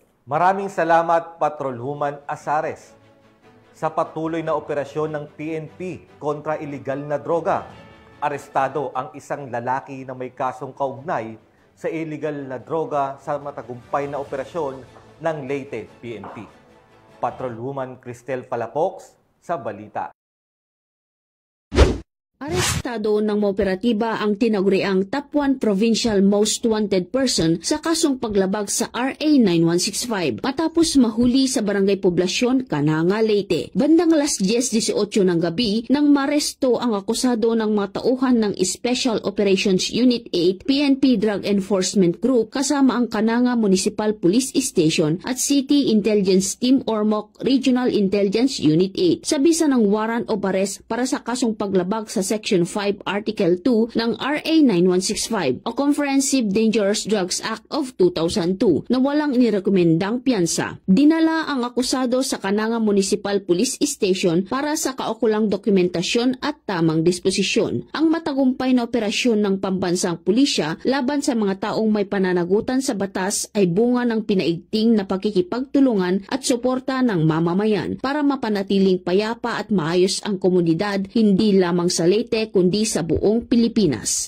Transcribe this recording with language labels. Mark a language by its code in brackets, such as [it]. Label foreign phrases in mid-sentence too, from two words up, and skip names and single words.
[tl] Maraming salamat, Patrolwoman Azares. Sa patuloy na operasyon ng PNP kontra iligal na droga, arestado ang isang lalaki na may kasong kaugnay sa illegal na droga sa matagumpay na operasyon ng Leyte PNP. Patrolwoman Cristel Palafox sa Balita. Arestado ng mga operatiba ang tinaguriang [en] top 1 provincial most wanted person [tl] sa kasong paglabag sa RA 9165 matapos mahuli sa Barangay Poblasyon, Cananga, Leyte. Bandang alas 10:18 ng gabi nang maresto ang akusado ng mga tauhan ng Special Operations Unit 8 PNP Drug Enforcement Group kasama ang Cananga Municipal Police Station at City Intelligence Team or MOC Regional Intelligence Unit 8 sa bisa ng [en] warrant of arrest [tl] para sa kasong paglabag sa Section 5 Article 2 ng RA 9165 o Comprehensive Dangerous Drugs Act of 2002 na walang inirekomendang piyansa. Dinala ang akusado sa Cananga Municipal Police Station para sa kaukulang dokumentasyon at tamang disposisyon. Ang matagumpay na operasyon ng pambansang pulisya laban sa mga taong may pananagutan sa batas ay bunga ng pinaigting na pakikipagtulungan at suporta ng mamamayan para mapanatiling payapa at maayos ang komunidad hindi lamang sa Leyte kundi sa buong Pilipinas.